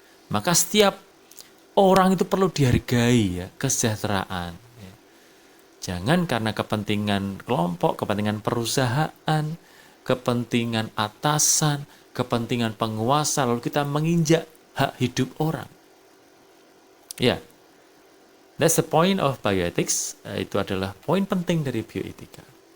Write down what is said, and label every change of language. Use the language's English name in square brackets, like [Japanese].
[Indonesian] Maka setiap orang itu perlu dihargai ya, kesejahteraan. Ya. Jangan karena kepentingan kelompok, kepentingan perusahaan, kepentingan atasan, kepentingan penguasa, lalu kita menginjak hak hidup orang. [English] Ya, that's the point of bioethics. [Indonesian] Itu adalah poin penting dari bioetika.